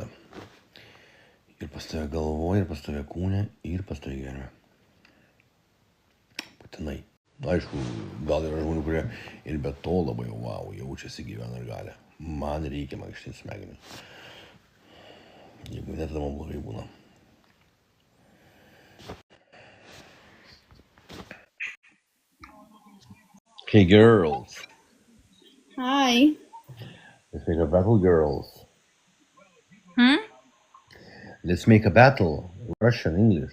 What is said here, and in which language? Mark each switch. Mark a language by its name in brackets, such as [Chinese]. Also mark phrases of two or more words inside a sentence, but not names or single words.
[Lithuanian] Ir pas tave galvoje, ir pas tave kūne, ir pas tave gyvenime. Būtinai. Aišku, gal yra žmonių, kurie ir be to labai wow, jaučiasi gyvena ir gali. Man reikia mankštinti smegenis. Jeigu ne, tada man blogai būna. [English] Okay, girls. Hi. Let's make a battle, girls. Hmm? Let's make a battle. Russian, English.